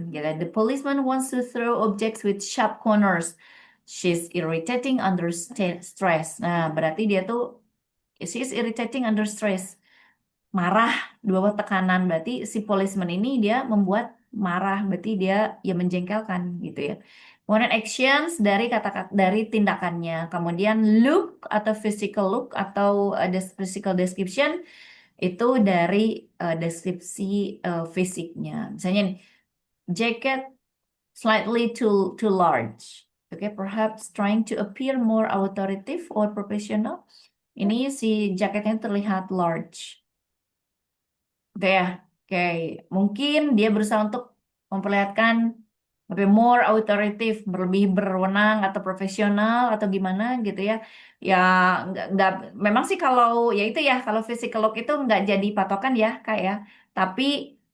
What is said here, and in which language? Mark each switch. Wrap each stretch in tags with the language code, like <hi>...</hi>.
<id>Ya kan?</id> <en>The policeman wants to throw objects with sharp corners. She's irritating under stress.</en> <id>Nah, berarti dia tuh</id> <en>she's irritating under stress.</en> <id>Marah di bawah tekanan, berarti si policeman ini dia membuat marah, berarti dia ya menjengkelkan gitu ya. Kemudian actions dari kata-kata, dari tindakannya. Kemudian look atau physical look atau physical description itu dari deskripsi fisiknya. Misalnya nih,</id> <en>jacket slightly too large. Oke, perhaps trying to appear more authoritative or professional.</en> <id>Ini si jaketnya terlihat large. Oke ya, oke. Mungkin dia berusaha untuk memperlihatkan lebih</id> <en>more authoritative,</en> <id>lebih berwenang atau profesional atau gimana gitu ya. Ya nggak, memang sih kalau ya itu ya, kalau physical look itu nggak jadi patokan ya kak ya. Tapi</id>